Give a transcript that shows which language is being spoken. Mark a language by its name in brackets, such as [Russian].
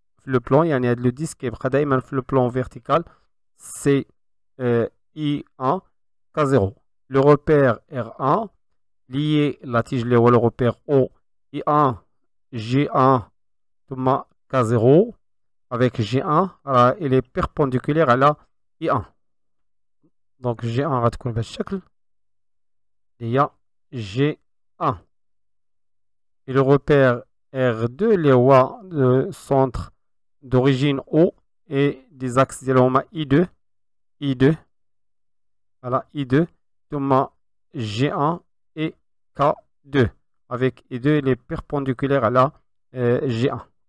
[French] Le plan, [Arabic] يعني هاد [French] le disque [Arabic] يبقى دائما في [French] le plan vertical c'est I1 K0. Le repère R1 lié la tige [Arabic] اللي هو [French] le repère O I1 G1 ثم K0 avec G1 il est perpendiculaire à la I1. [Arabic] Donc G1 غتكون بهذا الشكل اللي هي G1. [French] Et le repère R2 [Arabic] اللي هو [French] le centre d'origine O et des axes [Arabic] ديالهم هما [French] I2 voilà I2 ثم G1 et K2 avec I2 il est perpendiculaire à la G1.